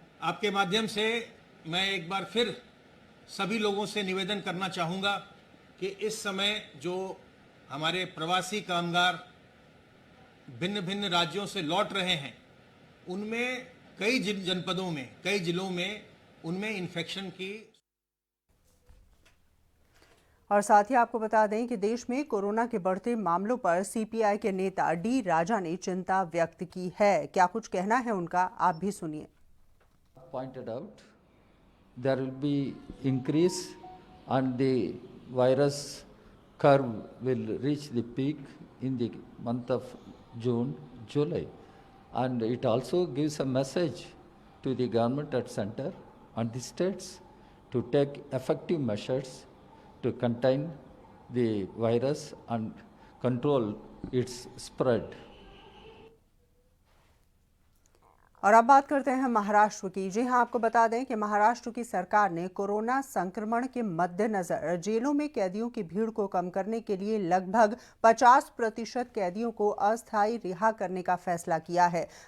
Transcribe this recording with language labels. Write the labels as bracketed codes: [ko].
[hi] आपके माध्यम से मैं एक बार फिर सभी लोगों से निवेदन करना चाहूँगा कि इस समय जो हमारे प्रवासी कामगार भिन्न भिन्न राज्यों से लौट रहे हैं, उनमें कई जनपदों में, कई जिलों में उनमें इन्फेक्शन की। और साथ ही आपको बता दें कि देश में कोरोना के बढ़ते मामलों पर सीपीआई के नेता डी राजा ने चिंता व्यक्त की है। क्या कुछ कहना है उनका, आप भी सुनिए। [en] Pointed out there will be increase and the virus curve will reach the peak in the month of June, July, and it also gives a message to the government at center and the states to take effective measures to contain the virus and control its spread. [hi] और अब बात करते हैं महाराष्ट्र की। जी हां, आपको बता दें कि महाराष्ट्र की सरकार ने कोरोना संक्रमण के मद्देनजर जेलों में कैदियों की भीड़ को कम करने के लिए लगभग 50% कैदियों को अस्थायी रिहा करने का फैसला किया है।